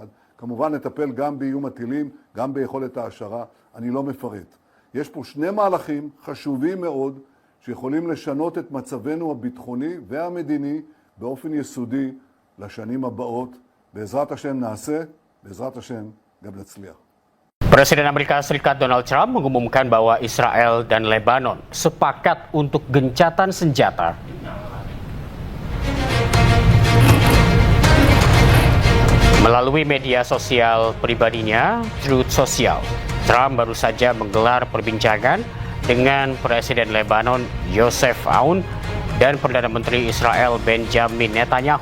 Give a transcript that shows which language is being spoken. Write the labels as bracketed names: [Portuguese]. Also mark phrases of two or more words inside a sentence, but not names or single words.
[Hebrew] כמובן נטפל גם באיום הטילים, גם ביכולת ההשערה, אני לא מפרט. יש פה שני מהלכים חשובים מאוד, שיכולים לשנות את מצבנו הביטחוני והמדיני באופן יסודי לשנים הבאות. בעזרת השם נעשה, בעזרת השם גם נצליח. [Indonesian] Presiden Amerika Serikat Donald Trump mengumumkan bahwa Israel dan Lebanon sepakat untuk gencatan senjata. Melalui media sosial pribadinya, Truth Social, Trump baru saja menggelar perbincangan dengan Presiden Lebanon Yosef Aoun dan Perdana Menteri Israel Benjamin Netanyahu.